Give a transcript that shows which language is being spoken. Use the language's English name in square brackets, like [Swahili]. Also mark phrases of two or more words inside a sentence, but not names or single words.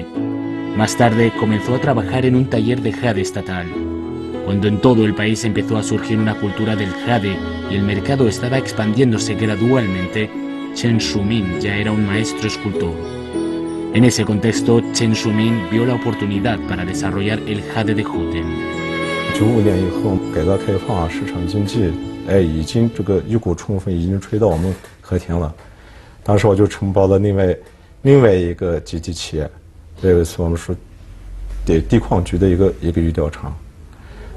[Spanish] Más tarde comenzó a trabajar en un taller de jade estatal. Cuando en todo el país empezó a surgir una cultura del jade y el mercado estaba expandiéndose gradualmente, Chen Shunmin ya era un maestro escultor. En ese contexto, Chen Shunmin vio la oportunidad para desarrollar el jade de Houten. [Chinese] 95年以后，改革开放，市场经济，已经这个一股春风已经吹到我们和田了。当时我就承包了另外一个基地企业，这个是我们说地矿局的一个玉雕厂。